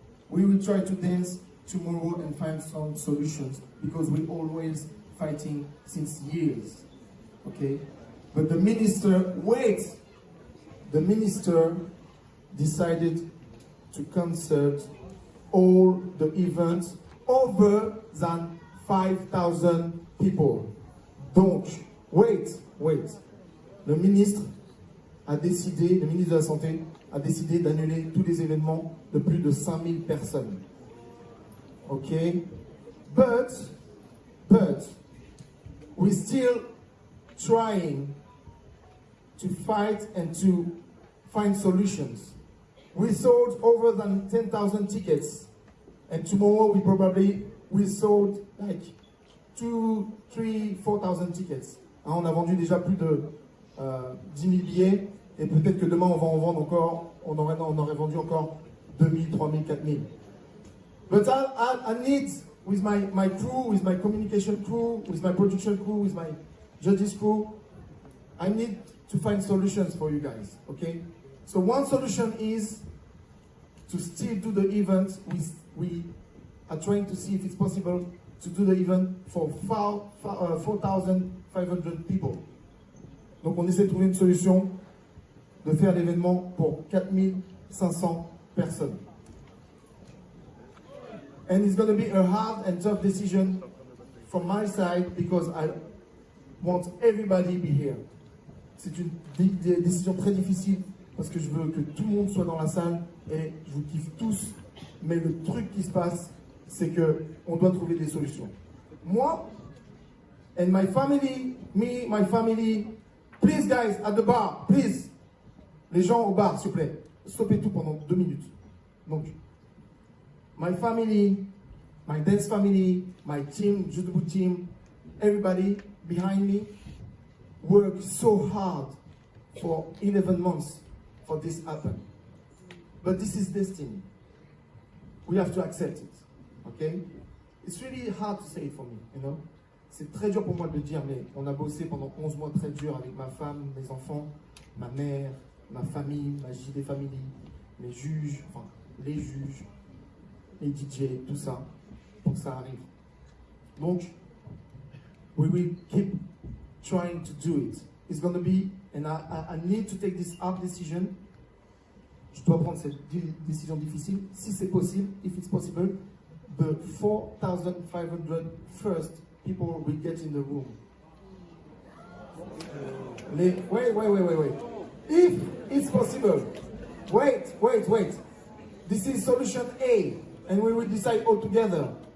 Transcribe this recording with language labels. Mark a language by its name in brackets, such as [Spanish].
[English] We will try to dance tomorrow and find some solutions because we're always fighting since years. Okay? But the minister, the minister decided to cancel all the events over than 5,000 people. Donc, wait. [French] Le ministre de la Santé a décidé d'annuler tous les événements de plus de 5000 personnes. [English] Ok? But, we're still trying to fight and to find solutions. We sold over than 10,000 tickets, and tomorrow we sold like 2, 3, 4,000 tickets. [French] Hein, on a vendu déjà plus de 10 000 billets, et peut-être que demain on va en vendre encore, on aurait vendu encore 2 000, 3 000, 4 000. [English] But I need, with my crew, with my communication crew, with my production crew, with my judges crew, I need to find solutions for you guys, okay? So one solution is to still do the event. We are trying to see if it's possible to do the event for 4,500 people. [French] Donc on essaie de trouver une solution de faire l'événement pour 4,500 personnes. [English] And it's going to be a hard and tough decision from my side because I want everybody to be here. [French] C'est une décision très difficile parce que je veux que tout le monde soit dans la salle et je vous kiffe tous. Mais le truc qui se passe, c'est que on doit trouver des solutions. [English] Moi, and my family, my family, please guys, at the bar, please. [French] Les gens au bar, s'il vous plaît. Stoppez tout pendant 2 minutes. [English] Donc, my family, my dance family, my team, Juste Debout team, everybody behind me worked so hard for 11 months for this to happen. But this is destiny. We have to accept it. Okay? It's really hard to say it for me, you know? [French] C'est très dur pour moi de le dire, mais on a bossé pendant 11 mois très dur avec ma femme, mes enfants, ma mère, ma famille, ma JD Family, les juges, les DJ, tout ça, pour que ça arrive. [English] Donc, we will keep trying to do it. It's going to be, and I need to take this hard decision. [French] Je dois prendre cette décision difficile. Si c'est possible, [English] if it's possible, the 4,500 first people will get in the room. Wait. If it's possible, wait. This is solution A, and we will decide all together.